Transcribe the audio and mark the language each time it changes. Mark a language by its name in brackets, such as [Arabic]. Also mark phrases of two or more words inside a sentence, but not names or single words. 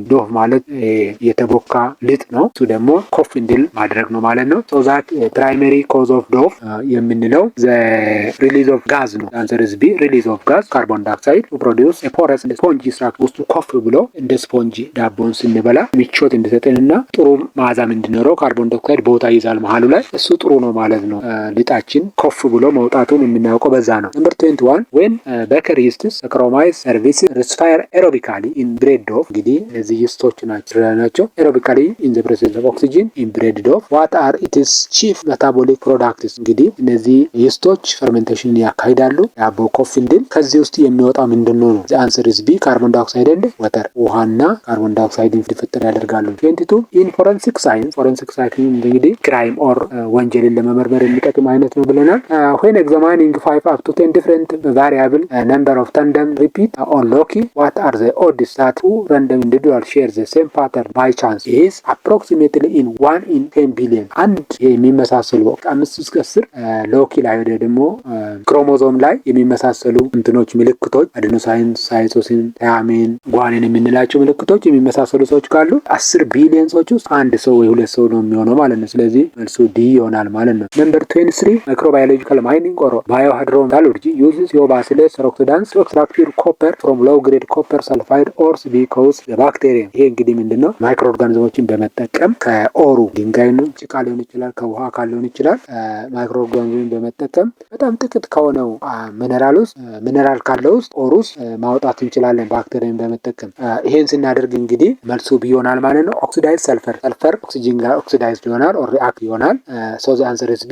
[Amharic] dough ማለት የተቦካ ሊጥ ነው። እሱ ደግሞ ኮፍ እንዲል ማድረግ ነው ማለት ነው። [English] so that primary cause of dough [Amharic] የምንለው [English] the release of gas [Amharic] ነው። [English] answer is B release of gas carbon dioxide to produce a porous spongy structure [Amharic] ውስጡ ኮፍ ብሎ እንደ ስፖንጂ ዳቦን ስንበላ ምቾት እንዲሰጠንና ጥሩ መዓዛም እንዲኖረው [English] carbon dioxide [Amharic] ቦታ ይዛል መሃሉ ላይ እሱ ጥሩ ነው ማለት ነው። ሊጣችን ኮፍ ብሎ መውጣቱን የምናውቀው በዛ ነው። ነምበር 21 [English] when baker yeasts saccharomyces cerevisiae respire aerobically in bread dough [Amharic] እንግዲህ እነዚህ ይስቶች ናቸው [English] aerobically in the presence of oxygen in bread dough what are its chief metabolic products? [Amharic] እንግዲህ እነዚህ ይስቶች ፈርሜንቴሽን ያካሂዳሉ ዳቦ ኮፍ እንዲል። ከዚህ ውስጥ የሚወጣው ምንድነው ነው? [English] the answer is B carbon dioxide and water ውሃና carbon dioxide [Amharic] እንዲፈጠር ያደርጋሉ። [English] 22 in forensic science [Amharic] እንግዲህ ክራይም ኦር ወንጀልን ለመመርመር የሚጠቅም አይነት ነው ብለናል። [English] when examining 5 up to 10 different variable number of tandem repeat or loci what are the odds that two random individuals share the same pattern by chance? is approximately in 1 in 10 billion [Amharic] አንድ የሚመሳሰሉ 5 እስከ 10 ሎኪ ላይ ወደ ደግሞ ክሮሞዞም ላይ የሚመሳሰሉ እንትኖች ምልክቶች [English] adenosine cytosine thymine guanine [Amharic] የምንላቸው ምልክቶች የሚመሳሰሉ ሰዎች ካሉ 10 ቢሊዮን ሰዎች ውስጥ አንድ ሰው ወይ ሁለት ሰው ነው የሚሆነው ማለት ነው። ስለዚህ መልሱ ዲ ይሆናል ማለት ነው። ነምበር 23 [English] microbiological mining or biohydrometallurgy uses Bacillus ceroxidans to extract pure copper from low grade copper sulfide ores because the bacterium [Amharic] ይሄ እንግዲህ ምንድነው ማይክሮ ኦርጋኒዝሞችን በመጠቀም ከኦሩ ድንጋይ ነው ጭቃ ሊሆን ይችላል ከውሃ አካል ሊሆን ይችላል ማይክሮ ኦርጋኒዝምን በመጠቀም በጣም ጥቂት ከሆነው ሚነራል ካለው ውስጥ ኦር ውስጥ ማውጣት እንችላለን ባክቴሪያን በመጠቀም። ይሄን ስናደርግ እንግዲህ መልሱ ቢ ይሆናል ማለት ነው። [English] oxidize sulfur sulfur [Amharic] ኦክሲጅን ጋር ኦክሲዳይዝድ ይሆናል ኦር ሪአክት ይሆናል። [English] so the answer is